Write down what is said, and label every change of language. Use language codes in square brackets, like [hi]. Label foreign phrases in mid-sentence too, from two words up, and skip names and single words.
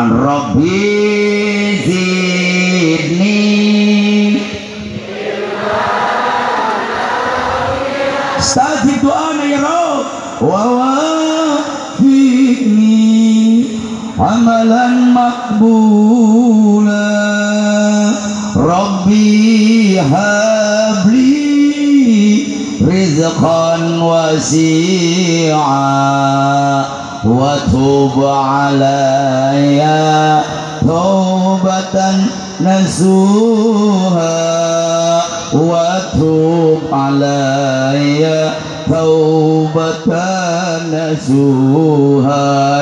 [ar] رب زدني استجب دعاءنا يا رب ووفقني عملا مقبولا. رب هب لي رزقا واسعا وتب علي توبة نصوحا وتب علي توبة نصوحا wa tub alayya taubatan nasuha.